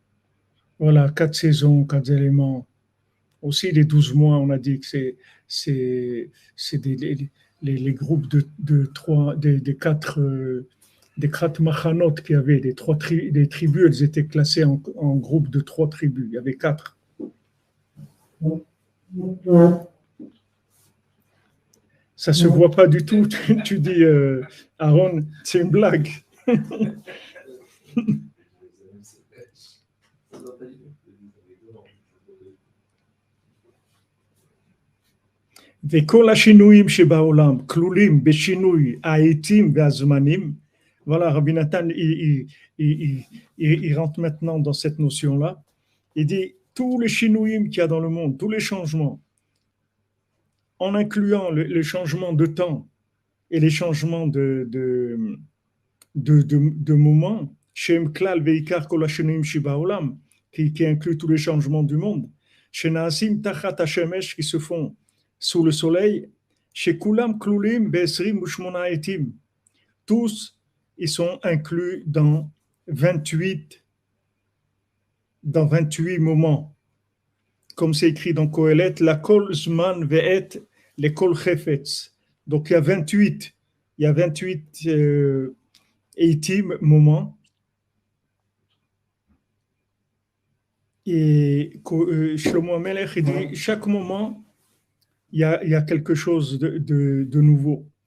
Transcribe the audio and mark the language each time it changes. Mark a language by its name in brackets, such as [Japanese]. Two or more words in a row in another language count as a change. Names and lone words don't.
[French] Voilà, 4 saisons, 4 éléments. Aussi, les 12 mois, on a dit que c'est les groupes des quatre machanot qu'il y avait, des tribus, elles étaient classées en groupes de 3 tribus. Il y avait 4. Ça se voit pas du tout. Tu dis, Aaron, c'est une blague. [Hebrew] וכל השינויים שבעולם כלולים בשינוי העתים והזמנים. [French] Voilà, Rabbi Nathan, il rentre maintenant dans cette notion-là. Il dit, tous les shinuyim qu'il y a dans le monde, tous les changements, en incluant les changements de temps et les changements de moment, [Hebrew] שהם כלל ועיקר כל השינויים שבעולם, [French] qui inclut tous les changements du monde, [Hebrew] שנעשים תחת השמש, [French] qui se font sous le soleil, [Hebrew] שכולם כלולים בעשרים ושמונה עתים, [French] tous ils sont inclus dans 28 moments. Comme c'est écrit dans Kohelet, [Hebrew] לכל זמן ועת לכל חפץ. [French] Donc il y a 28 eitim moments. Et Shlomo HaMelech, il dit, chaque moment, il y a quelque chose de nouveau.